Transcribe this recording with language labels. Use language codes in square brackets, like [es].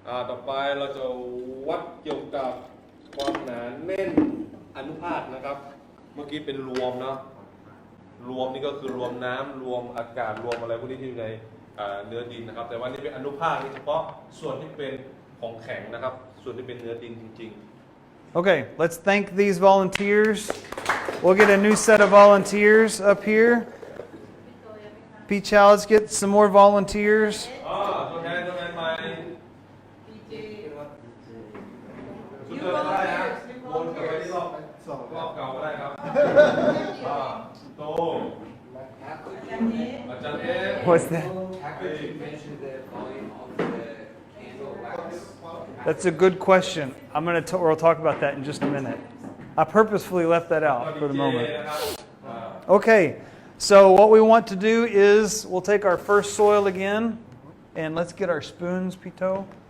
[th] ต่อไปเราจะวัดเกี่ยวกับความหนาแน่นอนุภาคนะครับเมื่อกี้เป็นรวมเนาะรวมนี่ก็คือรวมน้ำรวมอากาศรวมอะไรพวกนี้ที่อยู่ในเนื้อดินนะครับแต่ว่านี่เป็นอนุภาคเฉพาะส่วนที่เป็นของแข็งนะครับส่วนที่เป็นเนื้อดินจริงๆ [en] Okay, let's thank these volunteers. We'll get a new set of volunteers up here. Pichal, let's get some more volunteers. [th] ตัวแทนมา ดีเจ ชุดเดิมก็ได้นะวนกลับไปที่รอบเก่าก็ได้ครับโตอาจารย์เอ๊ะ [en] What's that? How could you measure the volume of the candle wax? That's a good question. We'll talk about that in just a minute. I purposefully left that out for the moment. Okay, so what we want to do is we'll take our first soil again, and let's get our spoons, Pito.